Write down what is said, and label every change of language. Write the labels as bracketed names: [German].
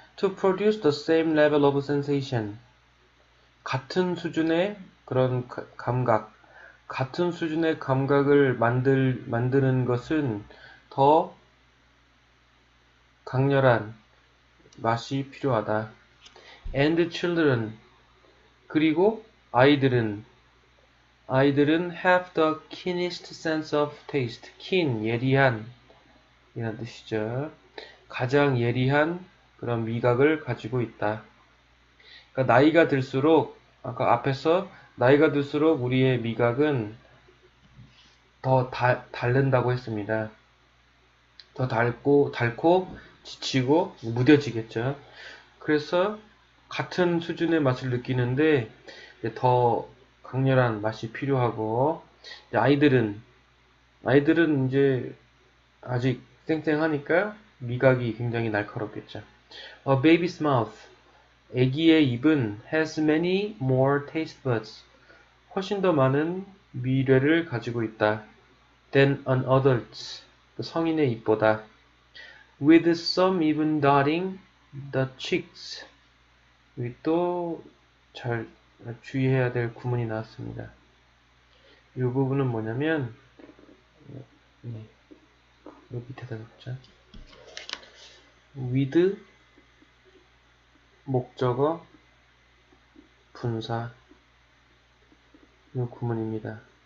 [English] To produce the same level of sensation. [Korean] 같은 수준의 그런 감각, 같은 수준의 감각을 만드는 것은 더 강렬한 맛이 필요하다. [English] And children. [Korean] 그리고 아이들은 [English] have the keenest sense of taste. [Korean] keen, 예리한 이란 뜻이죠. 가장 예리한 그런 미각을 가지고 있다. 그러니까 나이가 들수록 아까 앞에서 나이가 들수록 우리의 미각은 더 닳는다고 했습니다. 더 닳고 지치고 무뎌지겠죠. 그래서 같은 수준의 맛을 느끼는데 더 강렬한 맛이 필요하고 아이들은 이제 아직 쌩쌩하니까 미각이 굉장히 날카롭겠죠. [English] A baby's mouth. [Korean] 아기의 입은 [English] has many more taste buds. [Korean] 훨씬 더 많은 미뢰를 가지고 있다. [English] than an adult's. [Korean] 성인의 입보다. [English] with some even dotting the cheeks. [Korean] 여기 또 잘 주의해야 될 구문이 나왔습니다. 이 부분은 뭐냐면 여기 밑에다 적자. with 목적어 분사 이 구문입니다.